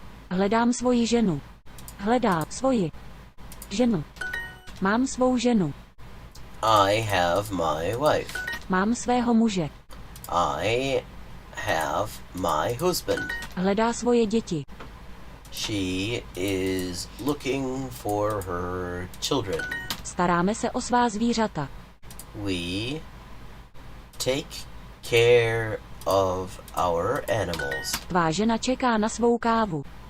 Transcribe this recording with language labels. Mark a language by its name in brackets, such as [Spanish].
[Czech] Hledám svoji ženu. Hledá svoji ženu. Mám svou ženu. [English] I have my wife. [Czech] Mám svého muže. [English] I have my husband. [Czech] Hledá svoje děti. [English] She is looking for her children. [Czech] Staráme se o svá zvířata. [English] We take care of our animals. [Czech] Tvá žena čeká na svou kávu.